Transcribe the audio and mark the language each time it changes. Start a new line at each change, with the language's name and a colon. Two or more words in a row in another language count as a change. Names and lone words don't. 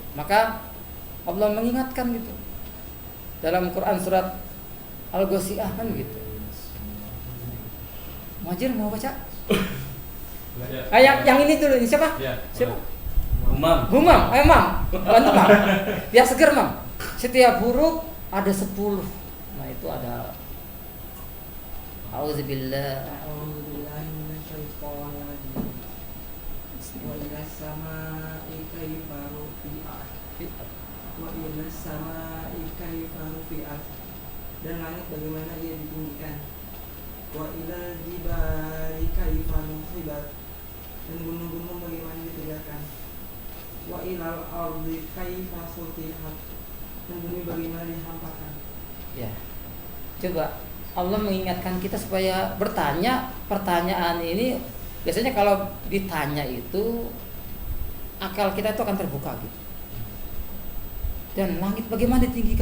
Indonesian: Maka Allah mengingatkan gitu dalam Quran surat Al-Ghasyiyah kan gitu. Muhajir mau baca? Yang ini dulu, ini siapa? Siapa? Humam, ayo Mam, bantu Mam. Biar seger Mam. Setiap huruf ada 10. Nah itu ada.
Arabic: Auzubillah. وإلى السماء كيف رفعت. وإلى السماء كيف رفعت.
Indonesian: Dan langit bagaimana ia ditinggikan.
Arabic: وإلى الجبال كيف نصبت.
Indonesian: Dan gunung-gunung bagaimana ditegakkan.
Arabic: وإلى الأرض كيف سطحت.
Indonesian: Dan bumi bagaimana dihampakan. Ya. Coba Allah mengingatkan kita supaya bertanya. Pertanyaan ini biasanya kalau ditanya itu akal kita itu akan terbuka gitu. Dan langit bagaimana ditinggikan?